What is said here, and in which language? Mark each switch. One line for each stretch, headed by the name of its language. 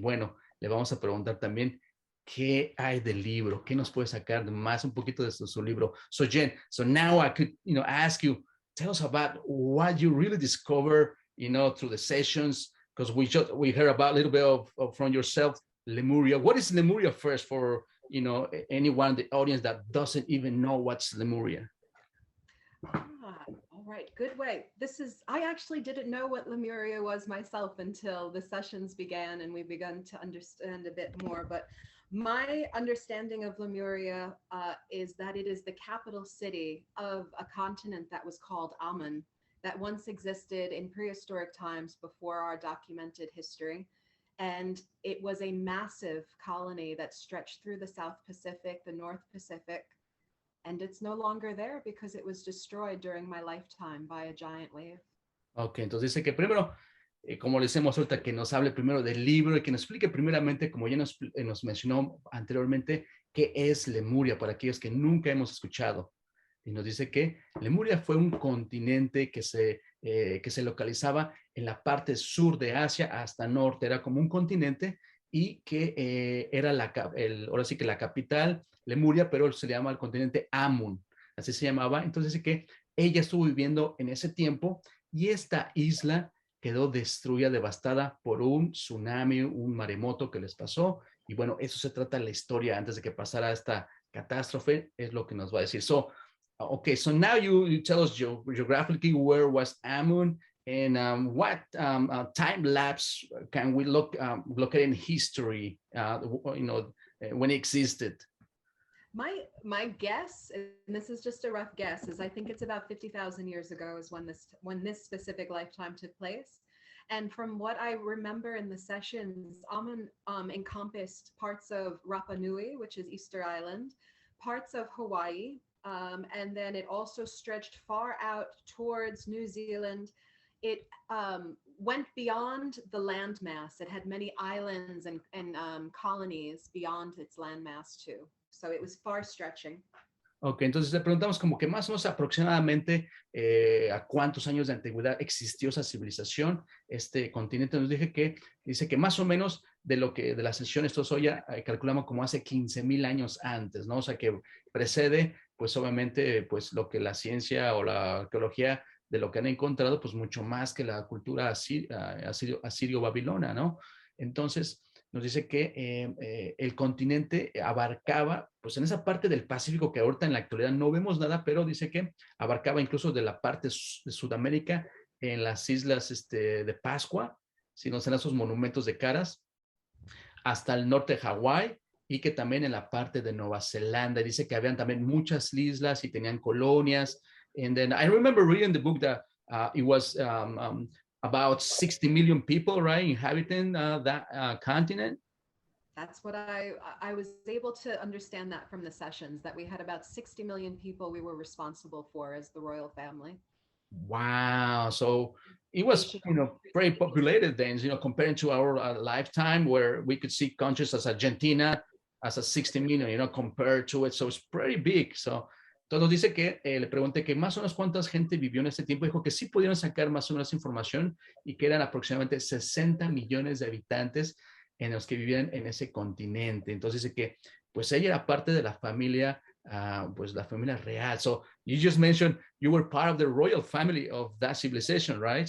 Spanish: Y bueno, le vamos a preguntar también qué hay del libro, qué nos puede sacar más un poquito de su libro.
English: So Jenn, so now I could, you know, ask you, tell us about what you really discover, you know, through the sessions, because we heard about a little bit of from yourself, Lemuria. What is Lemuria first for, you know, anyone in the audience that doesn't even know what's Lemuria? All right, good way. I actually didn't know what Lemuria was myself until the sessions began and we began to understand a bit more. But my understanding of Lemuria is that it is the capital city of a continent that was called Amun, that once existed in prehistoric times before our documented history. And it was a massive colony that stretched through the South Pacific, the North Pacific, and it's no longer there because it was destroyed during my lifetime by a giant wave.
Spanish: Ok, entonces dice que primero, como le decimos ahorita, que nos hable primero del libro y que nos explique primeramente, como ya nos mencionó anteriormente, qué es Lemuria para aquellos que nunca hemos escuchado. Y nos dice que Lemuria fue un continente que se localizaba en la parte sur de Asia hasta norte, era como un continente y que era ahora sí que la capital, Lemuria, pero se le llama el continente Amun, así se llamaba. Entonces dice que ella estuvo viviendo en ese tiempo y esta isla quedó destruida, devastada por un tsunami, un maremoto que les pasó. Y bueno, eso se trata de la historia antes de que pasara esta catástrofe, es lo que nos va a decir.
English: So, okay, so now you tell us geographically where was Amun and what time lapse can we look at in history, you know, when it existed. My guess, and this is just a rough guess, is I think it's about 50,000 years ago is when this specific lifetime took place. And from what I remember in the sessions, Amun encompassed parts of Rapa Nui, which is Easter Island, parts of Hawaii, and then it also stretched far out towards New Zealand. It went beyond the landmass. It had many islands and colonies beyond its landmass too. So it was far stretching.
Spanish: Ok, entonces le preguntamos como que más o menos aproximadamente a cuántos años de antigüedad existió esa civilización, este continente. Dice que más o menos de las sesiones, todos hoy ya calculamos como hace 15,000 años antes, ¿no? O sea que precede, pues obviamente, pues lo que la ciencia o la arqueología de lo que han encontrado, pues mucho más que la cultura asirio-babilona, ¿no? Entonces, nos dice que el continente abarcaba, pues en esa parte del Pacífico que ahorita en la actualidad no vemos nada, pero dice que abarcaba incluso de la parte de Sudamérica, en las islas de Pascua, sino en esos monumentos de caras, hasta el norte de Hawái y que también en la parte de Nueva Zelanda. Dice que habían también muchas islas y tenían colonias.
English: And then I remember reading the book that it was about 60 million people, right, inhabiting that continent. That's what I was able to understand that from the sessions, that we had about 60 million people we were responsible for as the royal family. Wow. So it was, very populated then, comparing to our lifetime where we could see countries as Argentina as a 60 million, compared to it. So it's pretty big.
Spanish: So entonces dice que le pregunté que más o menos cuántas gente vivió en ese tiempo. Dijo que sí pudieron sacar más o menos información y que eran aproximadamente 60 millones de habitantes en los que vivían en ese continente. Entonces dice que pues ella era parte de la familia, pues la familia real.
English: So you just mentioned you were part of the royal family of that civilization, right?